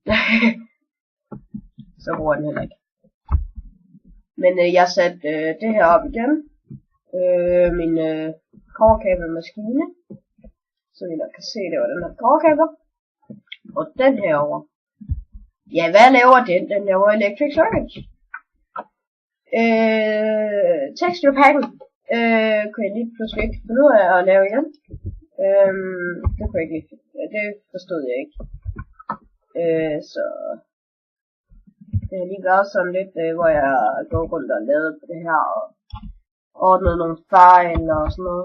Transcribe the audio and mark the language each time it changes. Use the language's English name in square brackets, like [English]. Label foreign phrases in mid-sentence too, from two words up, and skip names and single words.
[Danish] Så bruger den heller ikke. Men jeg satte det her op igen. Min coverkabelmaskine. Så I nok kan se, det var den her coverkabel. Og den herovre. Ja, hvad laver den? Den laver [English] electric circuits. [Danish] Texture packen kunne jeg lige pludselig ikke finde ud af at lave igen. Det kunne jeg ikke lige. Det forstod jeg ikke. Så det har lige været sådan lidt, hvor jeg går rundt og lavede på det her og ordnede nogle fejl og sådan noget.